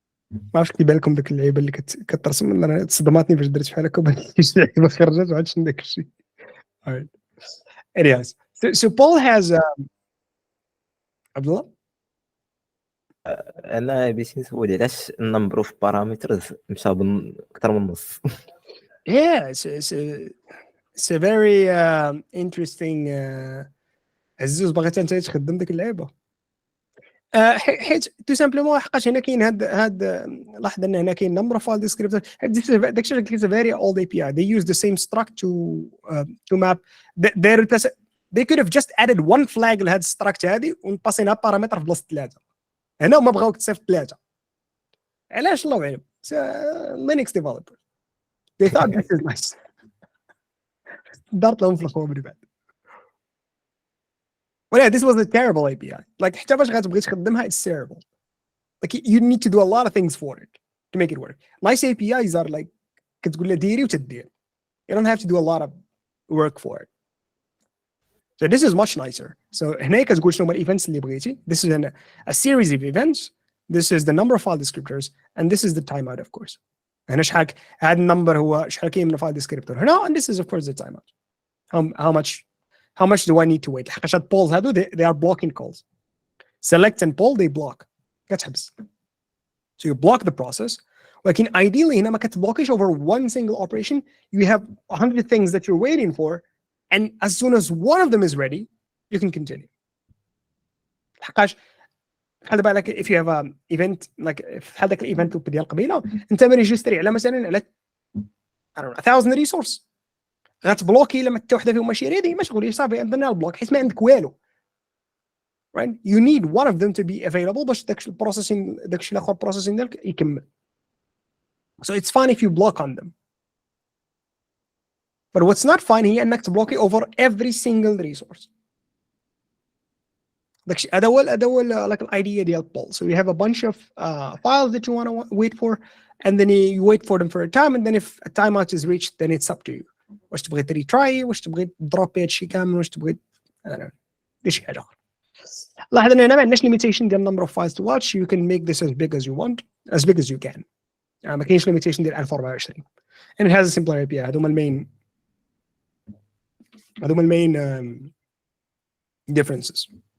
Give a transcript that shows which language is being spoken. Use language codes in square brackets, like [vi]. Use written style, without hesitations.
[ar] ما عرفتش كيبان لكم ديك اللعيبه اللي كترسم انا تصدماتني فاش درت بحال هكا شي لعيبه خرجت وعاد شنو داك الشيء. [en] Alright. Anyways, so Pol has عبد الله [ar] انا بغيت نسول علاش النمبر اوف بارامترز مشى اكثر من النص. [en] Yeah, it's a very interesting عزوز [ar] باغي انت تخدم ديك اللعيبه. حيت تو سامبلومون حقاش هنا كاين هاد لاحظ ان هنا كاين نمبر فايل ديسكريبتور. داك الشيء اللي قلت [en] very old API. They use the same struct to map their they could have just added one flag [ar] لهاد الستراكت هذه ونباسينها بارامتر في بلاصه 3. هنا هما بغاوك تصيفط 3. علاش الله اعلم. [en] Linux developer they thought this is nice. [ar] دارت لهم في الخوبري بعد. [en] Well, yeah, this was a terrible API. Like [ar] حتى باش غتبغي تخدمها [en] it's terrible. Like you need to do a lot of things for it to make it work. Nice APIs are like [ar] كتقول له ديري وتدير. [en] You don't have to do a lot of work for it. So this is much nicer. [ar] So هنا كتقول شنو هما الايفنتس اللي بغيتي. [en] This is a series of events. This is the number of file descriptors and this is the timeout of course. [ar] هنا شحال هذا النمبر هو شحال كاين من file descriptor هنا [en] and this is of course the timeout. How much do I need to wait؟ حقاش هاد polls هادو they are blocking calls. Select and poll they block. [ar] كتحبس. [en] So you block the process. ولكن ideally [ar] هنا ما كتبلوكيش [en] over one single operation. You have 100 things that you're waiting for and as soon as one of them is ready you can continue. [ar] حقاش خلي بالك [en] if you have an event like [ar] في هذاك الايفنت ديال قبيله انت مريجستري على مثلا على I don't know 1000 resource غتبلوكي لما حتى وحده فيهم ماشي ريدي ما تقوليش صافي عندنا البلوك حيت ما عندك والو. [en] Right? You need one of them to be available [ar] باش داكشي البروسيسين داكشي الاخر البروسيسين ديالك يكمل. [en] So it's fine if you block on them. But what's not fine [ar] هي انك تبلوكي [en] over every single resource. [ar] داكشي هذا هو [en] like an idea ديال poll. So you have a bunch of files that you want to wait for and then you wait for them for a time and then if a timeout is reached then it's up to you. [ar] واش تبغي تريتراي واش تبغي تدروبي هادشي كامل واش تبغي دير شي حاجه اخرى. لاحظ ان هنا ما عندناش [en] limitation ديال number of files to watch. You can make this as big as you want as big as you can. [ar] ما كاينش [en] limitation ديال 1024 and it has a simpler API. [ar] هذوما المين differences.